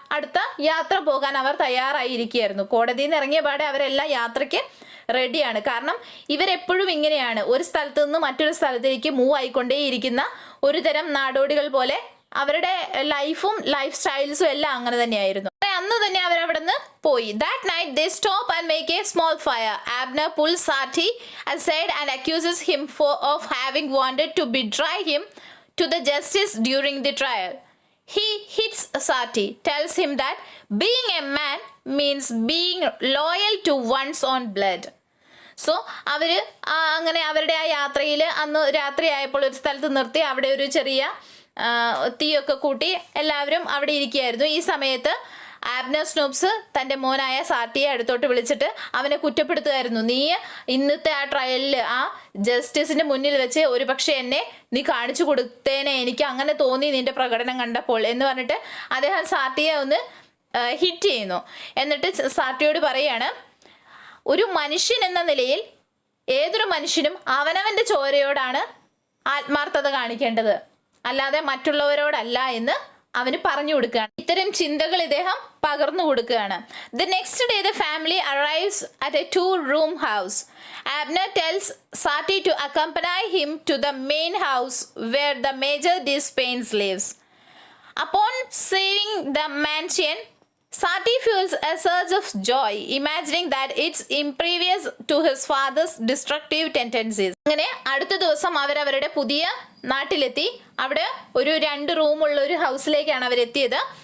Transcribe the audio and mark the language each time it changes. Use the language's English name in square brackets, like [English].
[Malayalam] അടുത്ത യാത്ര പോകാൻ അവർ തയ്യാറായിരിക്കുകയായിരുന്നു. കോടതിയിൽ നിന്ന് ഇറങ്ങിയ പാടെ അവരെല്ലാം യാത്രയ്ക്ക് റെഡിയാണ്. കാരണം ഇവരെപ്പോഴും ഇങ്ങനെയാണ്, ഒരു സ്ഥലത്ത് നിന്ന് മറ്റൊരു സ്ഥലത്തേക്ക് മൂവ് ആയിക്കൊണ്ടേയിരിക്കുന്ന ഒരു തരം നാടോടികൾ പോലെ. അവരുടെ ലൈഫും ലൈഫ് സ്റ്റൈൽസും എല്ലാം അങ്ങനെ തന്നെയായിരുന്നു. അന്ന് തന്നെ അവരവിടെ നിന്ന് പോയി. [English] That night they stop and make a small fire. Abner pulls Sarty aside and accuses him of having wanted to betray him to the justice during the trial. He hits Sati, tells him that being a man means being loyal to one's own blood. [Malayalam] So അവര് അങ്ങനെ അവരുടെ ആ യാത്രയിൽ അന്ന് രാത്രിയായപ്പോൾ ഒരു സ്ഥലത്ത് നിർത്തി അവിടെ ഒരു ചെറിയ തീയൊക്കെ കൂട്ടി എല്ലാവരും അവിടെ ഇരിക്കുകയായിരുന്നു. ഈ സമയത്ത് ആബ്നർ സ്നൂപ്സ് തൻ്റെ മോനായ സാട്ടിയെ അടുത്തോട്ട് വിളിച്ചിട്ട് അവനെ കുറ്റപ്പെടുത്തുമായിരുന്നു. നീ ഇന്നത്തെ ആ ട്രയലിൽ ആ ജസ്റ്റിസിന്റെ മുന്നിൽ വെച്ച് ഒരു പക്ഷേ എന്നെ നീ കാണിച്ചു കൊടുത്തേനെ, എനിക്ക് അങ്ങനെ തോന്നി നിന്റെ പ്രകടനം കണ്ടപ്പോൾ എന്ന് പറഞ്ഞിട്ട് അദ്ദേഹം സാട്ടിയെ ഒന്ന് ഹിറ്റ് ചെയ്യുന്നു. എന്നിട്ട് സാട്ടിയോട് പറയാണ്, ഒരു മനുഷ്യൻ എന്ന നിലയിൽ ഏതൊരു മനുഷ്യനും അവനവൻ്റെ ചോരയോടാണ് ആത്മാർത്ഥത കാണിക്കേണ്ടത്, അല്ലാതെ മറ്റുള്ളവരോടല്ല എന്ന് അവന് പറഞ്ഞു കൊടുക്കുകയാണ്. ഇത്തരം ചിന്തകൾ ഇദ്ദേഹം പകർന്നു കൊടുക്കുകയാണ്. [English] The next day the family arrives at a 2-room house. Abner tells Sati to accompany him to the main house where the Major Despains lives. Upon seeing the mansion, Sati feels a surge of joy, imagining that it's impervious to his father's destructive tendencies. [Malayalam] അങ്ങനെ അടുത്ത ദിവസം അവരവരുടെ പുതിയ നാട്ടിലെത്തി. അവിടെ ഒരു 2 റൂമുള്ള ഒരു ഹൗസിലേക്കാണ് അവരെത്തിയത്.